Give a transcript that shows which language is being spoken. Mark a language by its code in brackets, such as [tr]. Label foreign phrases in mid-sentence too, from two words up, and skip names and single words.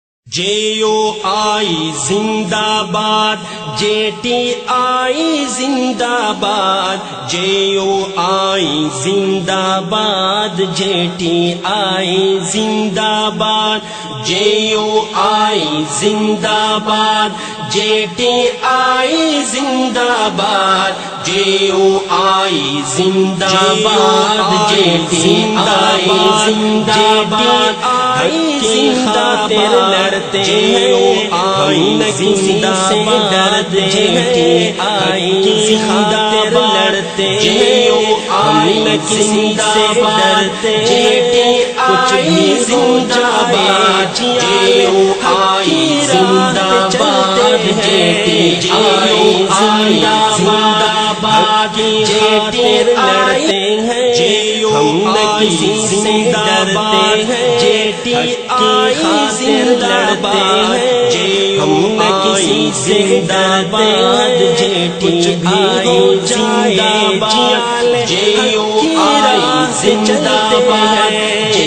[ur] جیو آئی زندہ باد، جے ٹی آئی زندہ باد، جیو آئی زندہ باد، جے ٹی آئی زندہ باد، جیو آئی زندہ باد، جے ٹی آئی زندہ باد، جیو آئی زندہ باد، جے ٹی آئی زندہ باد، حق کی خاطر لڑتے ہیں ہم نہ کسی سے ڈرتے ہیں، حق کی خاطر لڑتے ہیں ہم نہ کسی سے ڈرتے ہیں، کچھ بھی زندہ باد، جیو آئی زندہ باد، جے ٹی آئی زندہ باد، جے ٹی لڑتے ہیں ہم نہ کسی سے ڈرتے ہیں، جے ٹی آئی زندہ باد، ہم نہ کسی سے ڈرتے ہیں، جے ٹی آئی زندہ باد، جیو آئی زندہ باد،